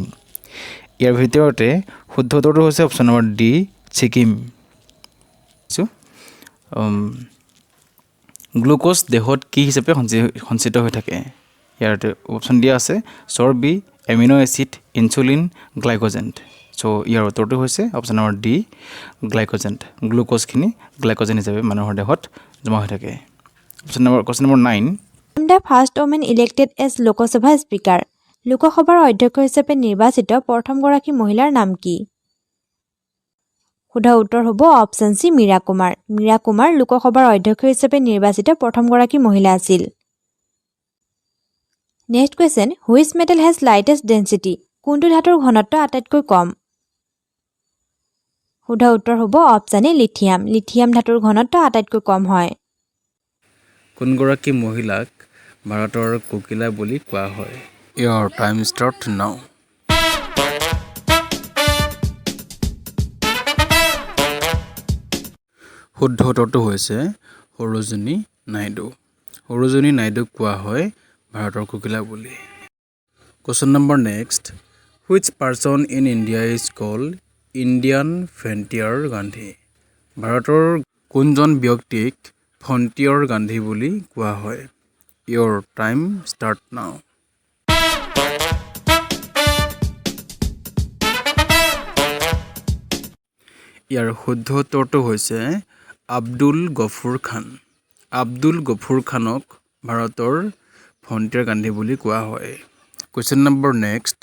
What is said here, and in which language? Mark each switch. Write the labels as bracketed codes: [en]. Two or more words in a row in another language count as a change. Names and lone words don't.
[as] ইয়াৰ ভিতৰতে শুদ্ধ উত্তৰটো হৈছে [en] option number D [as] ছিকিম গ্লুকোজ দেহত কি হিচাপে সঞ্চিত হৈ থাকে ইয়াৰ অপচন দিয়া আছে চৰ্বি [en] amino acid [as] ইনচুলিন গ্লাইকোজেন সো ইয়াৰ উত্তৰটো হৈছে [en] option number D [as] গ্লাইকোজেন গ্লুকোজখিনি গ্লাইকোজেন হিচাপে মানুহৰ দেহত জমা হৈ থাকে [en] question number [as] 9 [en] The first woman elected as [as] লোকসভা স্পিকাৰ লোকসভাৰ অধ্যক্ষ হিচাপে নিৰ্বাচিত প্ৰথমগৰাকী মহিলাৰ নাম কি শুদ্ধ উত্তৰ হ'ব [en] option C [as] মীৰা কুমাৰ লোকসভাৰ অধ্যক্ষ হিচাপে নিৰ্বাচিত প্ৰথমগৰাকী মহিলা আছিল [en] next question which metal has lightest density [as] কোনটো ধাতুৰ ঘনত্ব আটাইতকৈ কম শুদ্ধ উত্তৰ হ'ব [en] option A [as] লিথিয়াম ধাতুৰ ঘনত্ব আটাইতকৈ কম হয় কোনগৰাকী মহিলাক ভাৰতৰ কোকিলা বুলি কোৱা হয় [en] Your time start now [as] শুদ্ধ উত্তৰটো হৈছে সৰোজিনী নাইডুক কোৱা হয় ভাৰতৰ কোকিলা বুলি [en] question number next which person in India is called Indian Frontier Gandhi [as] ভাৰতৰ কোনজন ব্যক্তিক ফ্ৰণ্টিয়াৰ গান্ধী বুলি কোৱা হয় [en] Your time start now [as] ইয়াৰ শুদ্ধ উত্তৰটো হৈছে আব্দুল গফুৰ খানক ভাৰতৰ ফ্ৰণ্টিয়াৰ গান্ধী বুলি কোৱা হয় [en] question number next